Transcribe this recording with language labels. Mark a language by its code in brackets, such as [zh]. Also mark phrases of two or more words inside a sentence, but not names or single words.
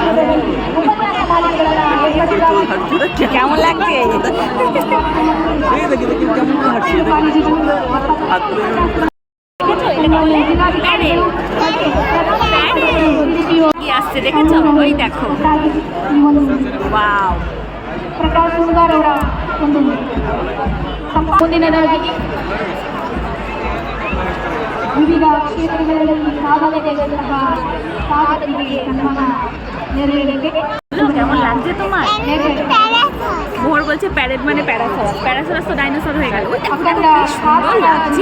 [bn] কেমন লাগছে? কি আসছে দেখেছো? ওই দেখো, ওয়াও। [kn] ಮುಂದಿನದಾಗಿ ವಿವಿಧ ಕ್ಷೇತ್ರಗಳಲ್ಲಿ ಸಾಧನೆ ತೆಗೆದಂತಹ ಸಾಧಕರಿಗೆ ಸನ್ಮಾನ ನೆರವೇರಿಕೆ। [bn] কেমন লাগছে তোমার? মোহর বলছে প্যারেড মানে প্যারাসরাস। প্যারাসরাস তো ডাইনোসর হয়ে গেল। সুন্দর লাগছে।